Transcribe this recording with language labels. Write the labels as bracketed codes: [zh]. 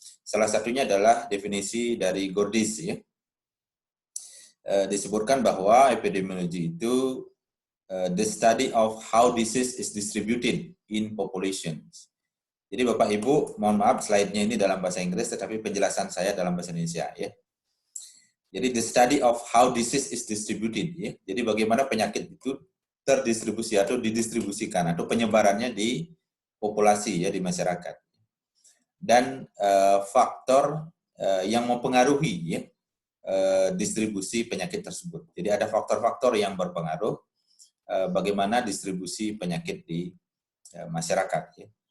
[id] Salah satunya adalah definisi dari Gordis ya. Disebutkan bahwa epidemiologi itu [en] the study of how disease is distributed in populations. [id] Jadi Bapak Ibu, mohon maaf slide-nya ini dalam bahasa Inggris, tetapi penjelasan saya dalam bahasa Indonesia ya. Jadi [en] the study of how disease is distributed ya. [id] Jadi bagaimana penyakit itu terdistribusi atau didistribusikan atau penyebarannya di populasi ya, di masyarakat. Dan faktor yang mempengaruhi ya, distribusi penyakit tersebut. Jadi ada faktor-faktor yang berpengaruh bagaimana distribusi penyakit di masyarakat ya.